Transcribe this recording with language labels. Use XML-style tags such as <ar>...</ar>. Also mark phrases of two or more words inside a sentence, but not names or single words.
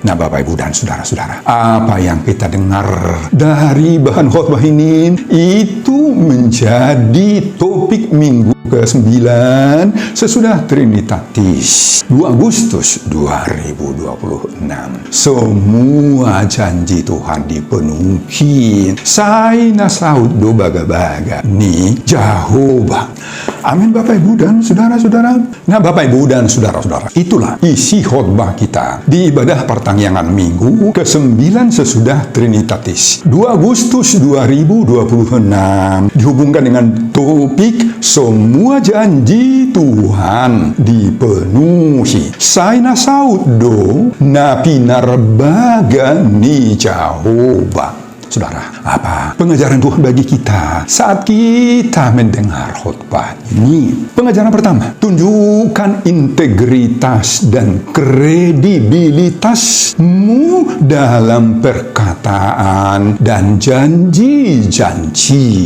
<id>Nah, Bapak, Ibu, dan saudara-saudara, apa yang kita dengar dari bahan khotbah ini itu menjadi topik minggu ke-9 sesudah Trinitatis 2 Agustus 2026. Semua janji Tuhan dipenuhi.</id> <bbc>Saya nasaud do baga-baga ni Jehovah.</bbc> <id>Amin Bapak Ibu dan saudara-saudara. Nah Bapak Ibu dan saudara-saudara, itulah isi khotbah kita di ibadah pertanggihan Minggu ke-9 sesudah Trinitatis 2 Agustus 2026, dihubungkan dengan topik semua janji Tuhan dipenuhi.</id> <bbc>Saina saudo na pinarbaga ni Jehovah.</bbc> <id>Saudara, apa pengajaran Tuhan bagi kita saat kita mendengar khotbah ini? Pengajaran pertama, tunjukkan integritas dan kredibilitasmu dalam perkataan dan janji-janji.</id>